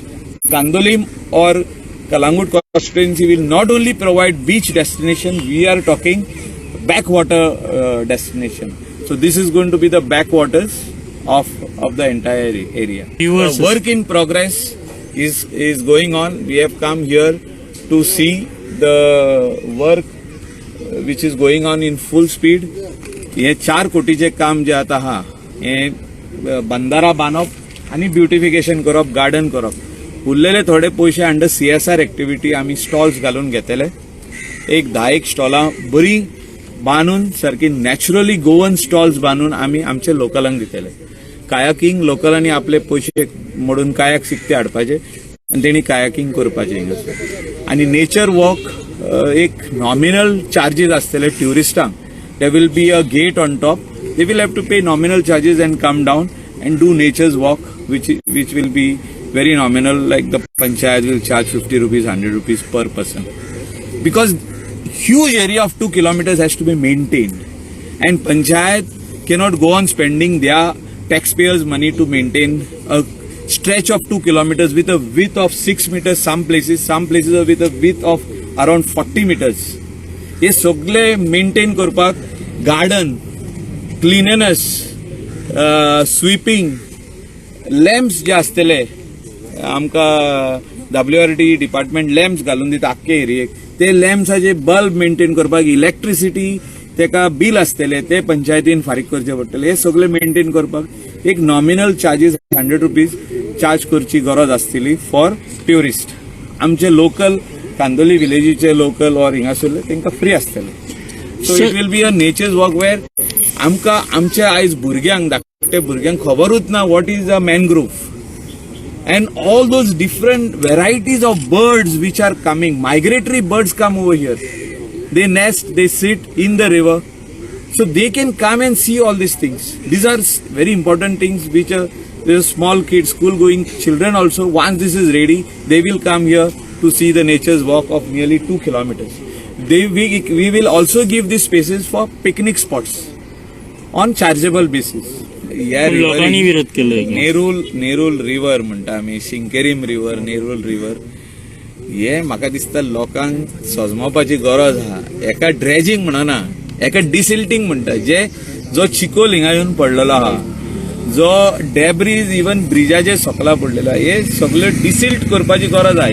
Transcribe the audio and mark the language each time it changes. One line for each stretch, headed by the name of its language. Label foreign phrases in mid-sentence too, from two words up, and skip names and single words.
English: Candolim or Kalangut constituency will not only provide beach destination, we are talking backwater destination. So this is going to be the backwaters of the entire area. Work in progress is going on. We have come here to see the work which is going on in full speed.
Konkani: हे 4 कोटीचे काम जे आता हा हे बंधारा बांदप आणि ब्युटिफिकेशन करप, गार्डन करप. उरलेले थोडे पयशे
English: under CSR activity
Konkani: आम्ही स्टॉल्स घालून घेतले. एक 10 स्टॉलां बरी बांदून सारखी
English: naturally Goan stalls
Konkani: बांदून आम्ही आमच्या लोकलांक दितले. कायाकिंग लोकलांनी आपले पयशे मोडून कायाक शिकते हाडपाचे आणि तेणी कायाकिंग करपाचें हिंगासर. आणि
English: nature walk
Konkani: एक
English: nominal charges
Konkani: आसतले ट्युरिस्टांक.
English: There will be a gate on top. They will have to pay nominal charges and come down and do nature's walk which will be very nominal, like the panchayat will charge 50 rupees, 100 rupees per person, because huge area of 2 kilometers has to be maintained, and panchayat cannot go on spending their taxpayers money to maintain a stretch of 2 kilometers with a width of 6 meters. Some places are with a width of around 40 meters.
Konkani: हे सगळे मेंटेन करपाक
English: garden, cleanliness, sweeping, lamps
Konkani: जे आसतले आमकां
English: WRD department lamps
Konkani: घालून दिता आख्खे एरियेक. ते लॅम्प्साचे बल्ब मेंटेन करपाक, इलेक्ट्रिसिटी तेका बिल आसतले ते पंचायतीन फारीक करचे पडटले. हे सगळे मेंटेन करपाक एक
English: nominal charges 100 rupees charge
Konkani: करची गरज आसतली
English: for tourist.
Konkani: आमचे लोकल कांदोली विलेजीचे लोकल ऑर हिंगासरले तांकां फ्री आसतले.
English: So it will be a nature's walk where
Konkani: आमकां आमच्या आयज भुरग्यांक धाकटे भुरग्यांक खबरूच ना
English: what is a mangrove.
Konkani: And all those different varieties of birds which are coming, migratory birds come over here. They nest, they sit in the river. So they can come and see all these things. These are very important things which the small kids, school going children also, once this is ready, they will come here to see the nature's walk of nearly 2 kilometers. We will also give these spaces for picnic spots on chargeable basis.
Marathi: लोकांनी विरोध केलाय.
Konkani: नेरुल रिव्हर म्हणटा आमी, शिंकेरीम रिव्हर, नेरुल रिव्हर. हे म्हाका दिसता लोकांक सजमोवपाची गरज आहा. एका ड्रेजिंग म्हणना, एका डिसिल्टिंग म्हणटा. जो चिकोल हिंगा येवन पडलेलो आहा, जो डेब्रीज इवन ब्रिजाचे सकला पडलेलो आहा, हे सगळे डिसिल्ट करपाची गरज आहा.